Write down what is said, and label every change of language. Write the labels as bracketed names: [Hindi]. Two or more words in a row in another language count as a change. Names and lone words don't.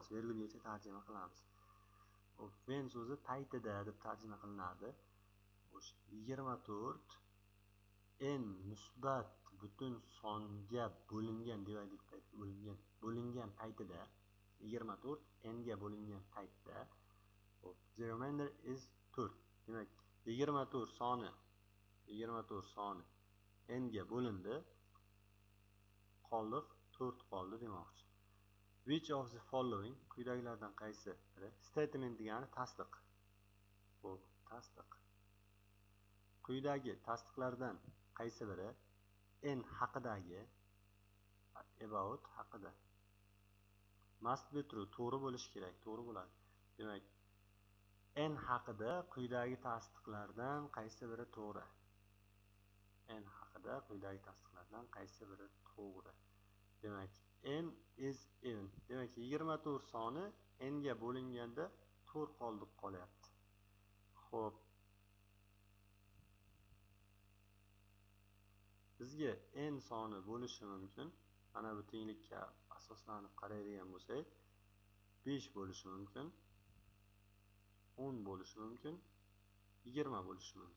[Uzbek] Virgulgacha tarjima qilamiz. Xo'p, when so'zi paytida deb tarjima qilinadi. 24 n musbat butun songa bo'lingan bo'lingan paytida 24 n ga bo'lingan paytda [English] the remainder is 4. [Uzbek] Demak 24 soni n ga bo'lindi. Qoldiq 4 qoldi demoqchi. [English] Which of the following [Uzbek] quyidagilardan qaysi biri? Statement degani tasdiq. Xo'p, tasdiq. Quyidagi tasdiqlardan qaysi biri n haqidagi about haqida [English] must be true, [Uzbek] to'g'ri bo'lishi kerak, to'g'ri bo'ladi. Demak, n haqida quyidagi tasdiqlardan qaysi biri to'g'ri? N haqida quyidagi tasdiqlardan qaysi biri to'g'ri? Demak, [English] n is even. [Uzbek] Demak, 24 soni n ga bo'linganda 4 qoldiq qolyapti. Xo'p. Bizga n soni bo'lishi mumkin. Mana bu tenglikka asoslanib qaraydigan bo'lsak, 5 bo'lishi mumkin, 10 bo'lishi mumkin, 20 bo'lishi mumkin.